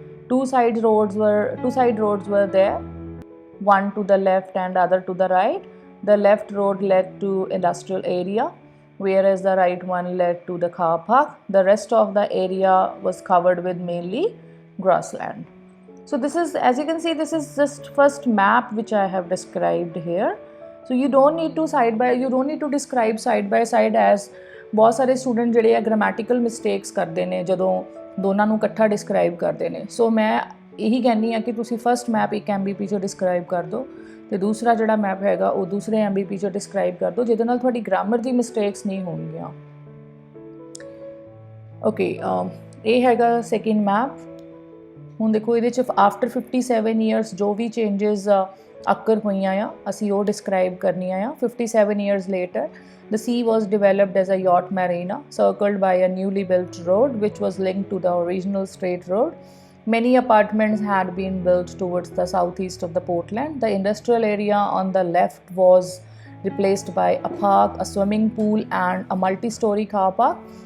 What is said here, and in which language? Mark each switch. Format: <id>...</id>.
<en>Two side roads were there, one to the left and other to the right. The left road led to industrial area, whereas the right one led to the car park. The rest of the area was covered with mainly grassland. So this is, as you can see, this is just first map which I have described here. So you don't need to describe side by side as</en> <pa>ਬਹੁਤ ਸਾਰੇ student ਜਿਹੜੇ ਆ grammatical mistakes ਕਰਦੇ ਨੇ ਜਦੋਂ ਦੋਨਾਂ ਨੂੰ ਇਕੱਠਾ ਡਿਸਕਰਾਈਬ ਕਰਦੇ ਨੇ। ਸੋ ਮੈਂ ਇਹੀ ਕਹਿੰਦੀ ਹਾਂ ਕਿ ਤੁਸੀਂ ਫਸਟ ਮੈਪ ਇੱਕ MBP 'ਚੋਂ ਡਿਸਕਰਾਈਬ ਕਰ ਦਿਓ ਤੇ ਦੂਸਰਾ ਜਿਹੜਾ ਮੈਪ ਹੈਗਾ ਉਹ ਦੂਸਰੇ MBP 'ਚੋਂ ਡਿਸਕਰਾਈਬ ਕਰ ਦਿਓ, ਜਿਹਦੇ ਨਾਲ ਤੁਹਾਡੀ ਗ੍ਰਾਮਰ ਦੀ ਮਿਸਟੇਕਸ ਨਹੀਂ ਹੋਣਗੀਆਂ। ਓਕੇ, ਇਹ ਹੈਗਾ ਸੈਕਿੰਡ ਮੈਪ। ਹੁਣ ਦੇਖੋ ਇਹਦੇ 'ਚ ਆਫਟਰ 57 years ਜੋ ਵੀ ਚੇਂਜਸ ਅਕਰ ਹੋਈਆਂ ਆ ਅਸੀਂ ਉਹ ਡਿਸਕਰਾਈਬ ਕਰਨੀਆਂ ਆ।</pa> <en>57 years later, the sea was developed as a yacht marina circled by a newly built road which was linked to the original straight road. Many apartments had been built towards the southeast of the Portland. The industrial area on the left was replaced by a park, a swimming pool and a multi-story car park.</en>